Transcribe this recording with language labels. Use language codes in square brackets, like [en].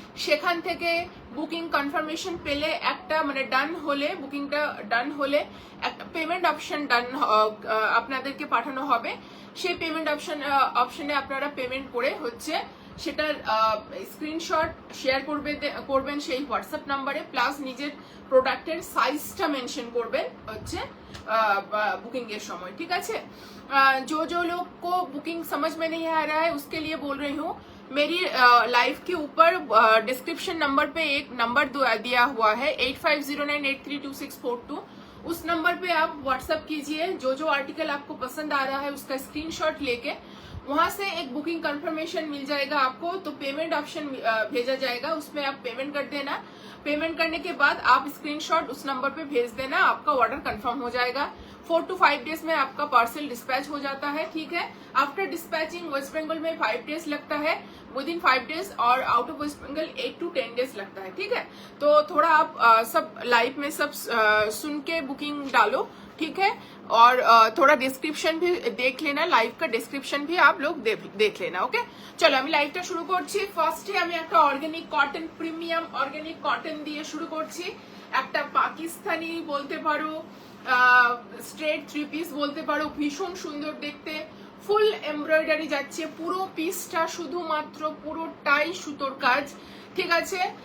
[bn] সেখান থেকে booking confirmation পেলে একটা মানে ডান হলে, বুকিংটা ডান হলে একটা পেমেন্ট অপশন ডান আপনাদেরকে পাঠানো হবে। সেই পেমেন্ট অপশনে আপনারা পেমেন্ট করে হচ্ছে সেটার স্ক্রিনশট শেয়ার করবেন সেই হোয়াটসঅ্যাপ নাম্বারে, প্লাস নিজের প্রোডাক্টের সাইজটা মেনশন করবেন হচ্ছে [hi] बुकिंग के समय, ठीक है। जो लोग को बुकिंग समझ में नहीं आ रहा है उसके लिए बोल रही हूँ, मेरी लाइव के ऊपर डिस्क्रिप्शन नंबर पे एक नंबर दिया हुआ है 8509832642। उस नंबर पे आप व्हाट्सएप कीजिए। जो आर्टिकल आपको पसंद आ रहा है उसका स्क्रीनशॉट लेके वहां से एक बुकिंग कंफर्मेशन मिल जाएगा आपको, तो पेमेंट ऑप्शन भेजा जाएगा, उसमें आप पेमेंट कर देना। पेमेंट करने के बाद आप स्क्रीनशॉट उस नंबर पे भेज देना, आपका ऑर्डर कंफर्म हो जाएगा। 4 to 5 डेज में आपका पार्सल डिस्पैच हो जाता है, ठीक है। आफ्टर डिस्पैचिंग वेस्ट बंगाल में 5 डेज लगता है, विद इन 5 डेज, और out of waste Bengal 8 to 10 days लगता है, ठीक है। तो थोड़ा आप सब लाइव में सब सुन के बुकिंग डालो, ठीक है। और थोड़ा डिस्क्रिप्शन भी देख लेना, लाइव का डिस्क्रिप्शन भी आप लोग देख लेना, ओके। [bn] चलो আমি লাইভটা শুরু করছি। ফার্স্টে আমি একটা organic cotton, premium organic cotton দিয়ে শুরু করছি। একটা পাকিস্তানি বলতে পারো, স্ট্রেট 3 পিস বলতে পারো, ভীষণ সুন্দর দেখতে, ফুল এমব্রয়ডারি যাচ্ছে পুরো পিসটা, শুধুমাত্র পুরোটাই সুতোর কাজ। ঠিক আছে।